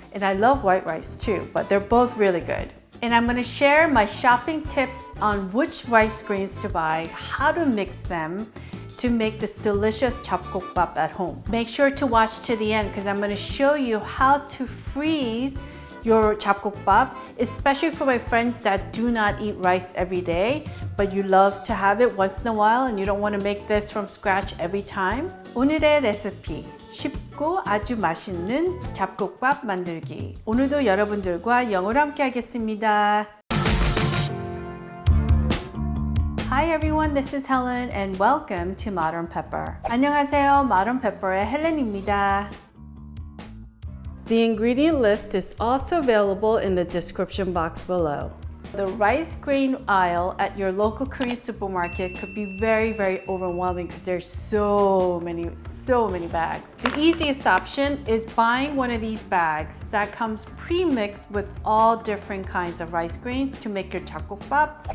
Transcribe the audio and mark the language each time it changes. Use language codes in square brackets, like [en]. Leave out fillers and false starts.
[en] And I love white rice too, but they're both really good. And I'm going to share my shopping tips on which rice grains to buy, how to mix them to make this delicious 잡곡밥 at home. Make sure to watch to the end because I'm going to show you how to freeze your 잡곡밥, especially for my friends that do not eat rice every day, but you love to have it once in a while and you don't want to make this from scratch every time. [ko] 오늘의 레시피, 쉽고 아주 맛있는 잡곡밥 만들기. 오늘도 여러분들과 영어로 함께 하겠습니다. [en] Hi everyone, this is Helen and welcome to Modern Pepper. [ko] 안녕하세요, Modern Pepper의 헬렌입니다. [en] The ingredient list is also available in the description box below. The rice grain aisle at your local Korean supermarket could be very overwhelming because there's so many bags. The easiest option is buying one of these bags that comes pre-mixed with all different kinds of rice grains to make your 잡곡밥.